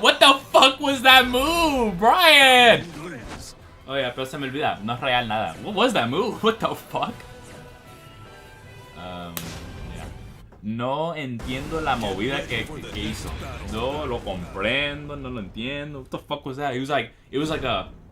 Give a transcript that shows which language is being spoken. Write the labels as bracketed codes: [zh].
[en] What the fuck was that move, Brian? [es] Oh yeah, pero se me olvida. No es real nada. [en] What was that move? What the fuck? Yeah. [es] No entiendo la movida que hizo. No lo comprendo, no lo entiendo. [en] What the fuck was that? It was like a...